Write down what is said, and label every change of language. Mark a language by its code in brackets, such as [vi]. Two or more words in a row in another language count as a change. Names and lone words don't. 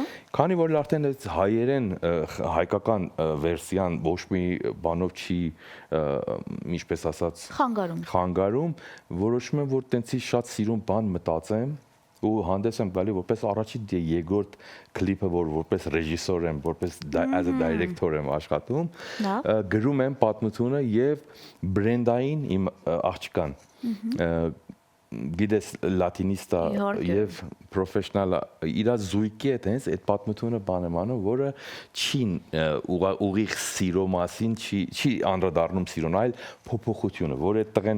[hy] Քանի որ արդեն այդ հայերեն հայկական վերսիան ոչ մի բանով չի, ինչպես ասած, խանգարում, որոշում եմ որ տենցի շատ սիրուն բան մտածեմ ու հանդես եմ գալի որպես առաջին երկրորդ կլիպը որ որպես ռեժիսոր եմ, որպես [en] as a director [hy] եմ աշխատում, գրում եմ պատմությունը եւ բրենդային իմ աղջկան գիտես լատինիստա եւ պրոֆեսիոնալ իր զույգի հետ հենց այդ պատմությունը բան եմ անում, որը չի ուղիղ սիրո մասին չի անդրադառնում սիրուն, այլ փոփոխությունը, որ այդ տղեն